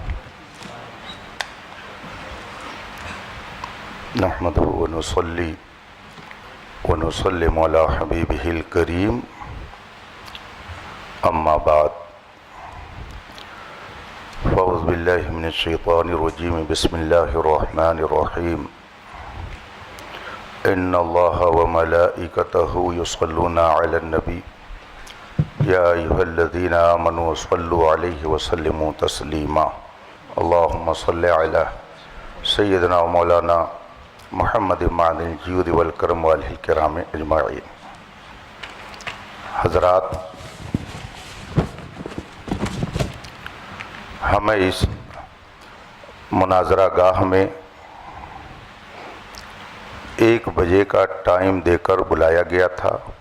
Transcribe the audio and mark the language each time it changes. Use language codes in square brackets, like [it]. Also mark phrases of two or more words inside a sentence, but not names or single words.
[ar] نحمده ونصلی ونسلم على حبیبه الکریم، أما بعد. فأعوذ بالله من الشیطان الرجیم، بسم الله الرحمن الرحیم. إن الله وملائکته یصلون على النبی یا أیها الذین آمنوا صلوا علیه وسلموا تسلیما. اللهم صل على سیدنا ومولانا محمد معدن الجود والکرم والہ الکرام اجمعین۔ [ur] حضرات، ہمیں اس مناظرہ گاہ میں 1 بجے کا ٹائم دے کر بلایا گیا تھا۔